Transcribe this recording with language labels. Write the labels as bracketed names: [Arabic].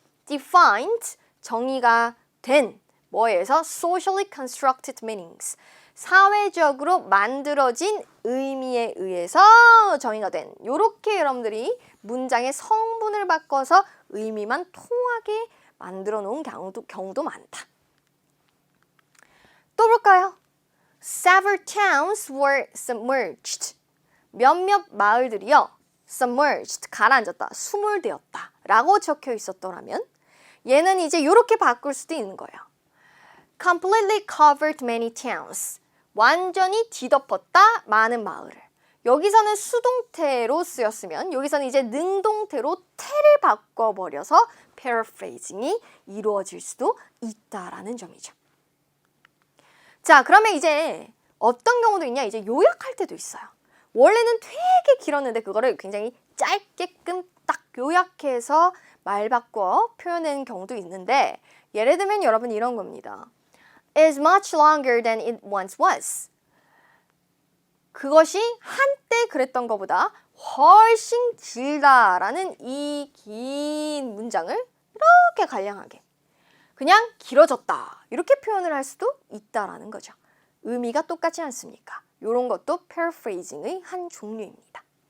[Korean] defined 정의가 된 뭐에서 [English] socially constructed meanings [Korean] 사회적으로 만들어진 의미에 의해서 정의가 된 이렇게 여러분들이 문장의 성분을 바꿔서 의미만 통하게 만들어 놓은 경우도 많다. 또 볼까요? [English] Several towns were submerged. [Korean] 몇몇 마을들이요. submerged, 가라앉았다, 수몰되었다 라고 적혀 있었더라면 얘는 이제 이렇게 바꿀 수도 있는 거예요. [English] completely covered many towns. [Korean] 완전히 뒤덮었다, 많은 마을을. 여기서는 수동태로 쓰였으면 여기서는 이제 능동태로 태를 바꿔버려서 paraphrasing이 이루어질 수도 있다라는 점이죠. 자, 그러면 이제 어떤 경우도 있냐? 이제 요약할 때도 있어요. 원래는 되게 길었는데 그거를 굉장히 짧게끔 딱 요약해서 말 바꿔 표현하는 경우도 있는데 예를 들면 여러분 이런 겁니다. [English] is much longer than it once was. [Korean] 그것이 한때 그랬던 것보다 훨씬 길다라는 이 긴 문장을 이렇게 간략하게 그냥 길어졌다 이렇게 표현을 할 수도 있다라는 거죠. 의미가 똑같지 않습니까? 이런 것도 paraphrasing의 한 종류입니다.